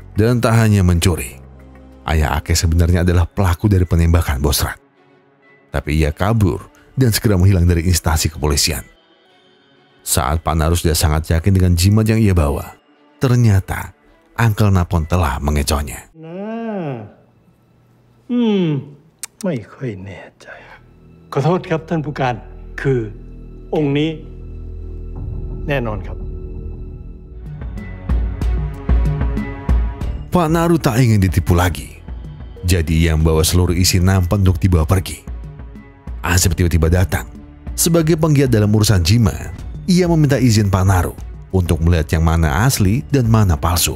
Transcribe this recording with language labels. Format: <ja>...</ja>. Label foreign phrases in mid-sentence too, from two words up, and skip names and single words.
<id>Dan tak hanya mencuri, ayah Ake sebenarnya adalah pelaku dari penembakan Bosrat. Tapi ia kabur dan segera menghilang dari instansi kepolisian. Saat Pak Naru sudah sangat yakin dengan jimat yang ia bawa, ternyata Uncle Napon telah mengecohnya.</id> <th>ไม่ค่อยแน่ใจ ขอโทษครับท่านผู้การ คือองค์นี้แน่นอนครับ</th> <id>Pak Naru tak ingin ditipu lagi. Jadi ia membawa seluruh isi nampan untuk dibawa pergi. Asep tiba-tiba datang. Sebagai penggiat dalam urusan jimat, ia meminta izin Pak Naru untuk melihat yang mana asli dan mana palsu.</id>